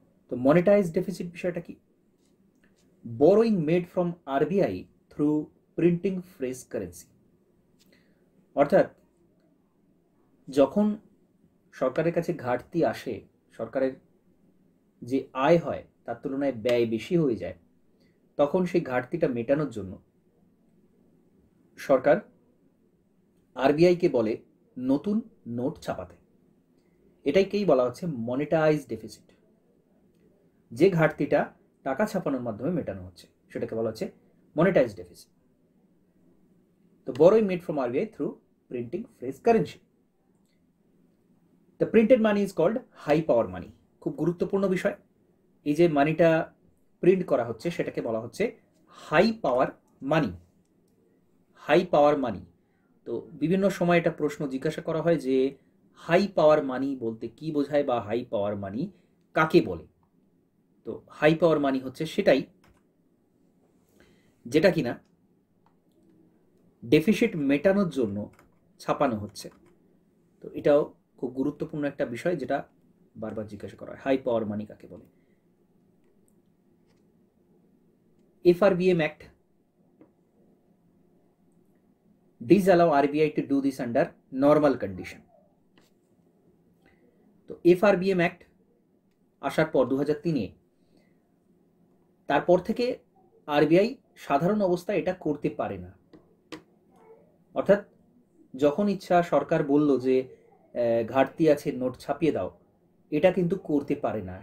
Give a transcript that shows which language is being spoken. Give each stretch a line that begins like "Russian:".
Bangla: তো monetize deficit বিষয়টা কি?
English: borrowing made from RBI through printing fresh currency,
Bangla: অর্থাৎ যখন সরকারের কাছে ঘাটতি আসে, সরকারের যে আয় হয় তার তুলনায় ব্যয় বেশি হয়ে যায়, তখন সেই ঘাটতিটা মেটানোর জন্য সরকার আরবিআইকে বলে নতুন নোট ছাপাতে। এটাইকেই বলা হচ্ছে মনিটাইজ ডেফিসিট। যে ঘাটতিটা টাকা ছাপানোর মাধ্যমে মেটানো হচ্ছে সেটাকে বলা হচ্ছে মনিটাইজ ডেফিসিট।
English: তো borrowing made from RBI through printing fresh currency. The printed money is called high power money.
Bangla: খুব গুরুত্বপূর্ণ বিষয়। এই যে মানিটা প্রিন্ট করা হচ্ছে সেটাকে বলা হচ্ছে হাই পাওয়ার মানি। হাই পাওয়ার মানি। তো বিভিন্ন সময় এটা প্রশ্ন জিজ্ঞাসা করা হয় যে হাই পাওয়ার মানি বলতে কি বোঝায়, বা হাই পাওয়ার মানি কাকে বলে। তো হাই পাওয়ার মানি হচ্ছে সেটাই যেটা কিনা ডেফিসিট মেটানোর জন্য ছাপানো হচ্ছে। তো এটাও খুব গুরুত্বপূর্ণ একটা বিষয়, যেটা বারবার জিজ্ঞাসা করা হয়, হাই পাওয়ার মানি কাকে বলে।
English: FRBM Act disallow RBI to do this under normal condition.
Bangla: তো FRBM Act আসার পর 2003-এ তারপর থেকে আরবিআই সাধারণ অবস্থায় এটা করতে পারে না। অর্থাৎ যখন ইচ্ছা সরকার বলল যে ঘাটতি আছে, নোট ছাপিয়ে দাও, এটা কিন্তু করতে পারে না।